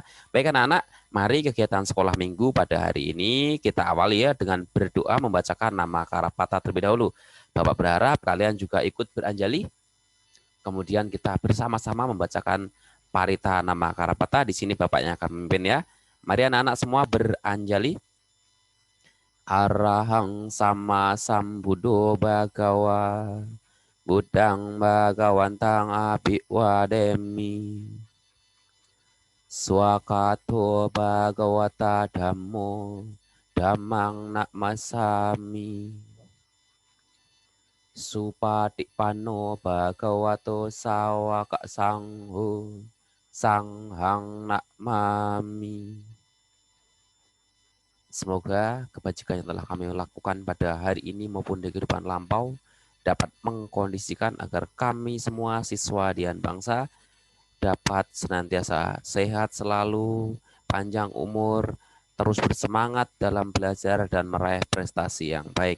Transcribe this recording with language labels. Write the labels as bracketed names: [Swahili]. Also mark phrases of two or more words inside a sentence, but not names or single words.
[Indonesian] Baik anak-anak, mari kegiatan sekolah minggu pada hari ini kita awali ya dengan berdoa membacakan nama Karapata terlebih dahulu. Bapak berharap kalian juga ikut beranjali, kemudian kita bersama-sama membacakan parita nama Karapata. Di sini Bapaknya akan memimpin ya. Mari anak-anak semua beranjali. [Pali] Arahang sama sambudo bagawa Budang bagawantang abiwademi Swakato bagawata dhammo Dhammang nakmasami Supatikpano bagawato sawaka sangho Sanghang nakmami. [Indonesian] Semoga kebajikan yang telah kami lakukan pada hari ini maupun di kehidupan lampau dapat mengkondisikan agar kami semua siswa Dian Bangsa dapat senantiasa sehat selalu, panjang umur, terus bersemangat dalam belajar dan meraih prestasi yang baik.